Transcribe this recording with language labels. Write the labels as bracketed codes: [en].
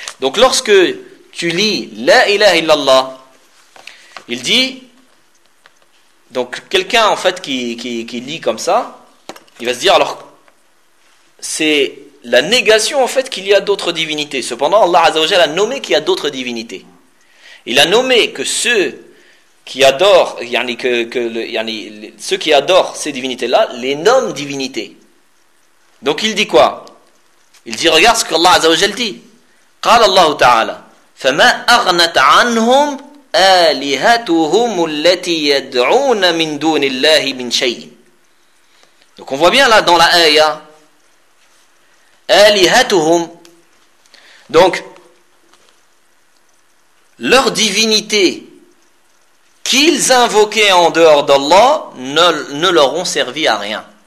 [fr] Donc, lorsque tu lis « la ilaha illallah », il dit « donc, quelqu'un, en fait, qui lit comme ça, il va se dire, alors, c'est la négation, en fait, qu'il y a d'autres divinités. Cependant, Allah Azza wa Jalla a nommé qu'il y a d'autres divinités. Il a nommé que ceux qui adorent, yani, ceux qui adorent ces divinités-là, les nomment divinités. Donc, il dit quoi ? Il dit, regarde ce qu'Allah Azza wa Jalla dit. [ar] « قال الله تعالى, فَمَا أَغْنَتْ عَنْهُمْ » آلهتهم التي يدعون من دون الله من شيء. [fr] Donc on voit bien là dans la aya آلهتهم. Donc leur divinité qu'ils invoquaient en dehors d'Allah ne leur ont servi à rien.